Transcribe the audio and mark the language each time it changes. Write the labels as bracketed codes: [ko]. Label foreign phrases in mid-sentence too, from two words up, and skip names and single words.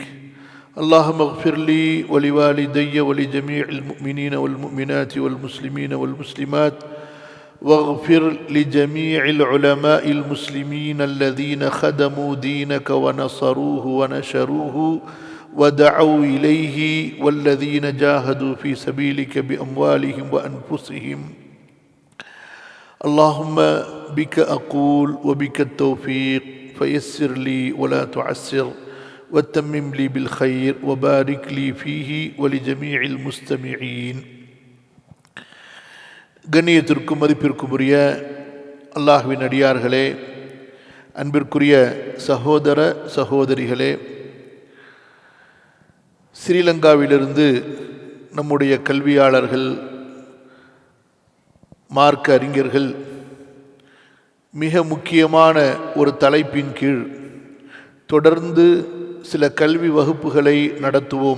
[ar] اللهم اغفر لي ولوالدي ولجميع المؤمنين والمؤمنات والمسلمين والمسلمات، واغفر لجميع العلماء المسلمين الذين خدموا دينك ونصروه ونشروه ودعوا إليه، والذين جاهدوا في سبيلك بأموالهم وأنفسهم. اللهم بك أقول وبك التوفيق، فيسر لي ولا تعسر، وتمم لي بالخير، وبارك لي فيه ولجميع المستمعين. [ta] கண்ணியத்திற்கும் மதிப்பிற்கும் உரிய அல்லாஹ்வின் அடியார்களே, அன்பிற்குரிய சகோதர சகோதரிகளே, ஸ்ரீலங்காவிலிருந்து நம்முடைய கல்வியாளர்கள், மார்க்க அறிஞர்கள் மிக முக்கியமான ஒரு தலைப்பின் கீழ் தொடர்ந்து சில கல்வி வகுப்புகளை நடத்துவோம்.